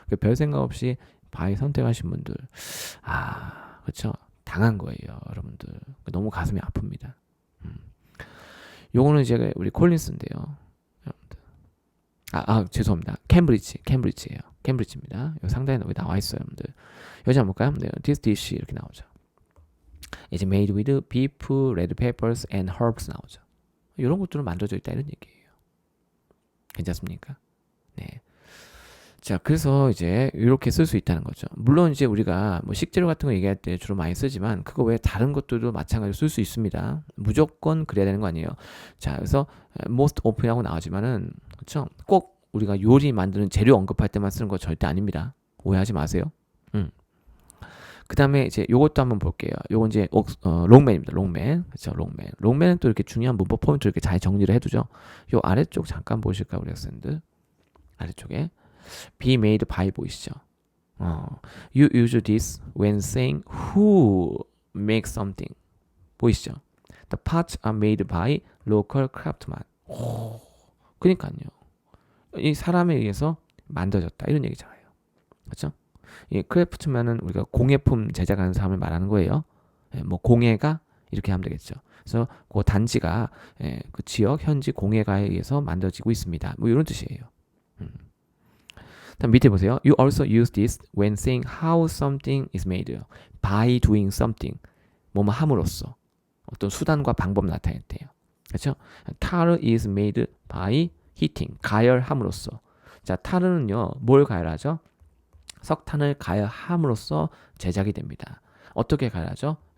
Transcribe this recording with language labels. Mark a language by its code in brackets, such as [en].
[ko] 별 생각 없이 바이 선택하신 분들 그쵸 당한 거예요, 여러분들. 너무 가슴이 아픕니다. 요거는 이제 우리 콜린스인데요. 죄송합니다. 캠브리지예요. 캠브리지입니다. 요 상단에 여기 나와 있어요, 여러분들. 여기 한번 볼까요? 네, [en] this dish [ko] 이렇게 나오죠. [en] It's made with beef, red peppers and herbs [ko] 나오죠. 이런 것들은 만들어져 있다 이런 얘기예요. 괜찮습니까? 네. 자, 그래서 이제 이렇게 쓸 수 있다는 거죠. 물론 이제 우리가 뭐 식재료 같은 거 얘기할 때 주로 많이 쓰지만 그거 외에 다른 것들도 마찬가지로 쓸 수 있습니다. 무조건 그래야 되는 거 아니에요. 자, 그래서 most often이라고 나오지만은 그렇죠? 꼭 우리가 요리 만드는 재료 언급할 때만 쓰는 거 절대 아닙니다. 오해하지 마세요. 그 다음에 이제 요것도 한번 볼게요. 요건 이제 롱맨입니다. 롱맨. 그렇죠? 롱맨. 롱맨은 또 이렇게 중요한 문법 포인트 이렇게 잘 정리를 해두죠. 요 아래쪽 잠깐 보실까 우리 학생들. 아래쪽에 [en] be made by [ko] 보이시죠? [en] You use this when saying who makes something. [ko] 보이시죠? [en] The parts are made by local craftsman. [ko] 그러니까요. 이 사람에 의해서 만들어졌다 이런 얘기잖아요. 그렇죠? 이 크래프트맨은 우리가 공예품 제작하는 사람을 말하는 거예요. 뭐 공예가 이렇게 하면 되겠죠. 그래서 그 단지가 그 지역 현지 공예가에 의해서 만들어지고 있습니다. 뭐 이런 뜻이에요. 다음 밑에 보세요. [en] You also use this when saying how something is made. By doing something. [ko] 뭐뭐 함으로써. 어떤 수단과 방법 나타낼 때요. 그렇죠? [en] tar is made by heating. [ko] 가열함으로써. 자, 타르는요. 뭘 가열하죠? 석탄을 가열함으로써 제작이 됩니다. 어떻게 가열하죠?